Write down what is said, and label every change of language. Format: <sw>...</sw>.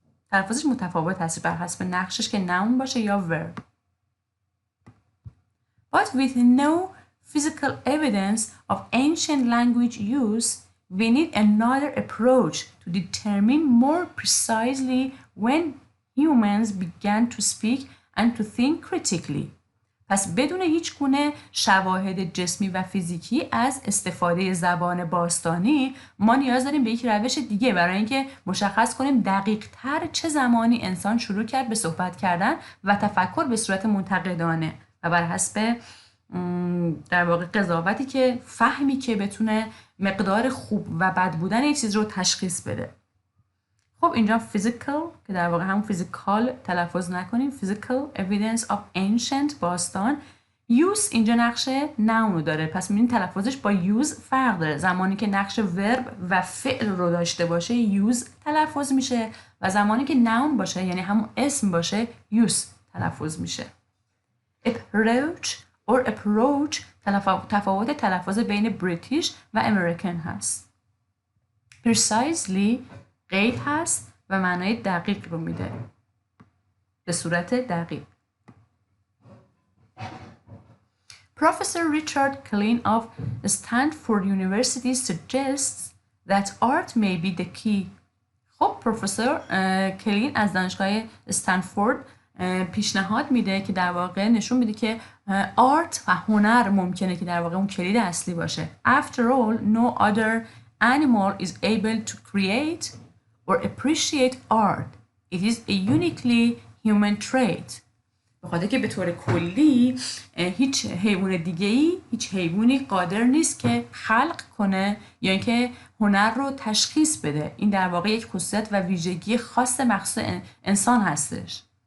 <fa>تلفظش متفاوت هست بر حسب نقشش که noun باشه یا verb.</fa> <en>But with no physical evidence of ancient language use, we need another approach to determine more precisely when humans began to speak and to think critically.</en> <fa>پس بدون هیچ گونه شواهد جسمی و فیزیکی از استفاده زبان باستانی ما نیاز داریم به یک روش دیگه برای اینکه مشخص کنیم دقیق تر چه زمانی انسان شروع کرد به صحبت کردن و تفکر به صورت منتقدانه و بر حسب در واقع قضاوتی که فهمی که بتونه مقدار خوب و بد بودن یک چیز رو تشخیص بده. خب اینجا physical که در واقع هم physical تلفظ نکنیم،</fa> <en>physical evidence of ancient</en> <fa>باستان. use اینجا نقش noun رو داره، پس می‌بینید تلفظش با use فرق داره. زمانی که نقش verb و فعل رو داشته باشه use تلفظ میشه و زمانی که noun باشه یعنی همون اسم باشه use تلفظ میشه. approach or approach تفاوت تلفظ بین بریتیش و امریکن هست. precisely قید هست و معنای دقیق رو میده به صورت دقیق.</fa> <en>Professor Richard Klein of Stanford University suggests that art may be the key.</en> <fa>خب پروفسور کلین از دانشگاه استنفورد پیشنهاد میده که در واقع نشون میده که آرت و هنر ممکنه که در واقع اون کلید اصلی باشه.</fa> <en>After all, no other animal is able to create or appreciate art. It is a uniquely human trait.</en> <fa>بخاطر که به طور کلی هیچ حیوان دیگه‌ای، هیچ حیوانی قادر نیست که خلق کنه یا اینکه هنر رو تشخیص بده. این در واقع یک خصوصیت و ویژگی خاص مخصوص انسان هستش.</fa>